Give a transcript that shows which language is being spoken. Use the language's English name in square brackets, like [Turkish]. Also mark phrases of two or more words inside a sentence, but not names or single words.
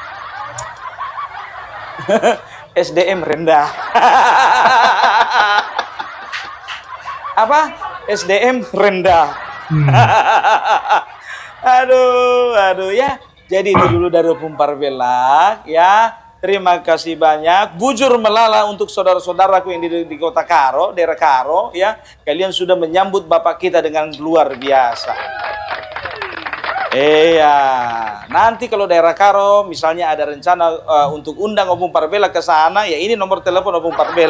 [Indonesian] SDM rendah. Apa? SDM rendah. Aduh ya. Jadi itu dulu dari Opung Parbela ya. Terima kasih banyak. [Batak Karo] Bujur melala [Indonesian] untuk saudara-saudaraku yang di kota Karo, daerah Karo ya. Kalian sudah menyambut Bapak kita dengan luar biasa. Iya, nanti kalau daerah Karo misalnya ada rencana untuk undang Opung Parbela ke sana, ya ini nomor telepon Opung Parbela.